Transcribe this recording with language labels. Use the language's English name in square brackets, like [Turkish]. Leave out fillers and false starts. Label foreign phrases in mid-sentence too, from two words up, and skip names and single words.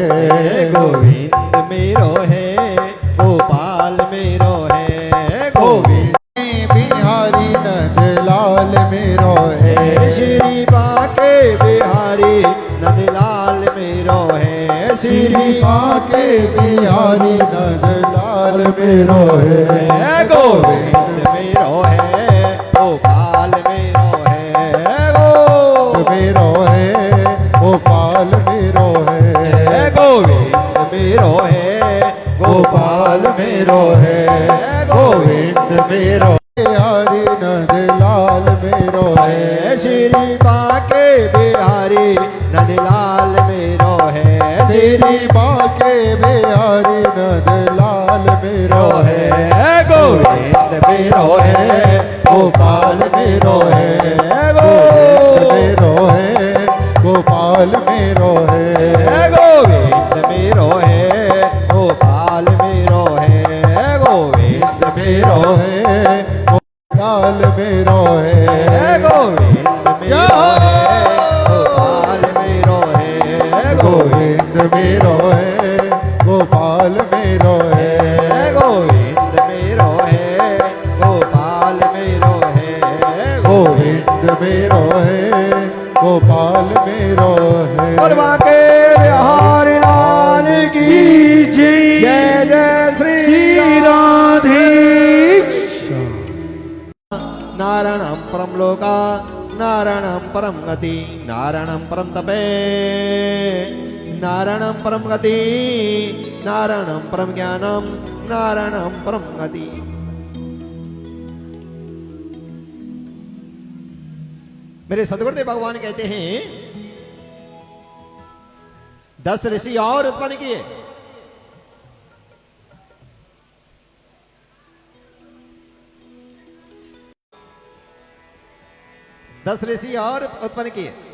[Hindi] गोविंद मेरो है, गोपाल मेरो है, गोविंद बिहारी नंदलाल मेरो है, श्री बाके बिहारी नंदलाल मेरो है, श्री बाके बिहारी नंदलाल मेरो है, गोविंद मेरो है, गोपाल मेरो है, मेरो है, गोपाल मेरो है, गोविंद मेरो है, गोपाल मेरो है, गोविंद मेरो बिहारी नंदलाल मेरो है, श्री बाके बिहारी नंदलाल मेरो है, श्री बाके बिहारी नंदलाल मेरो है, गोविंद मेरो है, गोपाल मेरो है, गोविंद मेरो है, गोपाल मेरो है, गोविंद मेरो है, गोपाल मेरो है, गोविंद मेरो है, गोपाल मेरो है, गोविंद मेरो है, गोपाल मेरो है, गोविंद मेरो है, गोपाल मेरो है, गोविंद मेरो है, गोपाल मेरो है, गोविंद मेरो है, गोपाल मेरो है। बोलवा के बिहारी लाल की जय जय जय श्री राधे [Sanskrit] नारायणं परम लोका नारायणं परम गति नारायणं परम तपे नारायणं परम गति नारायणं परम ज्ञानम नारायणं परम गति। [Hindi] मेरे सदगुरुदेव भगवान कहते हैं 10 ऋषि और उत्पन्न किए। दस ऋषि और उत्पन्न किए।